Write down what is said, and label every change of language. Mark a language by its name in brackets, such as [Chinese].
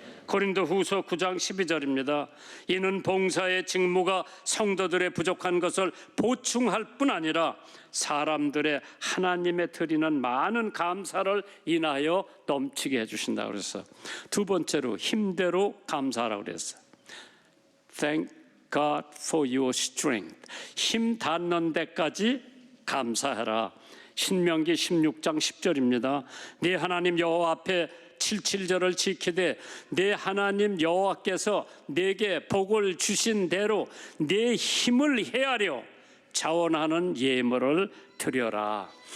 [Korean] 고린도후서 9장 12절입니다. 이는 봉사의 직무가 성도들의 부족한 것을 보충할 뿐 아니라 사람들의 하나님에 드리는 많은 감사를 인하여 넘치게 해주신다 그래서 두 번째로 힘대로 감사하라고 그랬어요. [English] Thank God for your strength. [Korean] 힘 닿는 데까지 감사해라. 신명기 16장 10절입니다. 네 하나님 여호와 앞에 77절을 지키되 내 하나님 여호와께서 내게 복을 주신 대로 내 힘을 헤아려 자원하는 예물을 드려라.